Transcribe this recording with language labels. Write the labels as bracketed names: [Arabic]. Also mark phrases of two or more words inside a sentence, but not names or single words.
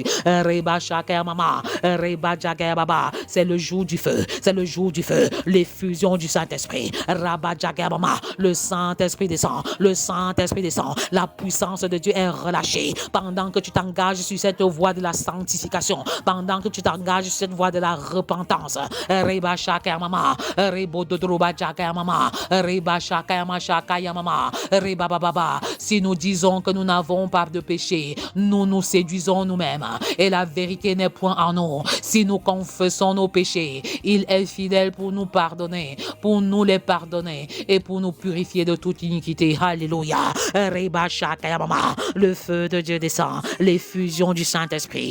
[French] Reba Shaka Mama, Reba Jaga Baba, c'est le jour du feu, c'est le jour du feu, l'effusion du Saint-Esprit. Raba Jaga Mama, le Saint-Esprit descend, le Saint-Esprit descend, la puissance de Dieu est relâchée pendant que tu t'engages sur cette voie de la sanctification, pendant que tu t'engages sur cette voie de la repentance. Reba Shaka Mama, Rebo Dodroba Jaga Mama, Reba Shaka Mama, Reba Baba. Si nous disons que nous n'avons pas de péché, nous nous séduisons nous-mêmes et la vérité n'est point en nous. Si nous confessons nos péchés, il est fidèle pour nous pardonner, pour nous les pardonner et pour nous purifier de toute iniquité. Alléluia. Reba Shaka Mama, le feu de Dieu descend, l'effusion du Saint-Esprit.